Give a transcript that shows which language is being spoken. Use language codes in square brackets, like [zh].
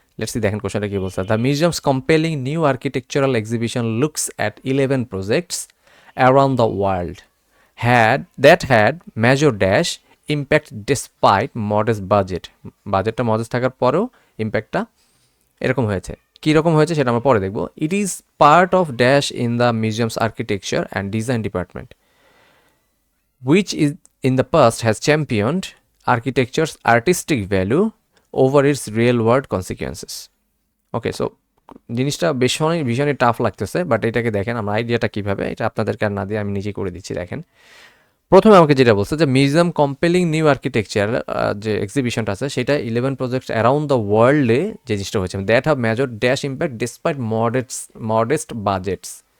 [en] let's see, [bn] দেখেন কোশ্চেনটা কি বলছে। [en] The museum's compelling new architectural exhibition looks at 11 projects around the world had major dash impact despite modest budget. [bn] বাজেটটা modest থাকার পরেও ইম্প্যাক্টটা এরকম হয়েছে। কীরকম হয়েছে সেটা আমরা পরে দেখব। [en] It is part of dash in the museum's architecture and design department which is in the past has championed architecture's artistic value over its real world consequences. [bn] Okay, so জিনিসটা ভীষণই টাফ লাগতেছে, বাট এটাকে দেখেন আমরা আইডিয়াটা কীভাবে, এটা আপনাদেরকে আর না দিয়ে আমি নিজেই করে দিচ্ছি। দেখেন, প্রথমে আমাকে যেটা বলছে যে মিউজিয়াম কম্পেলিং নিউ আর্কিটেকচার, যে এক্সিবিশনটা আছে সেটা 11 প্রজেক্টস অ্যারাউন্ড দ্য ওয়ার্ল্ডে যে জিনিসটা হয়েছে, [en] That have major dash impact despite modest budgets.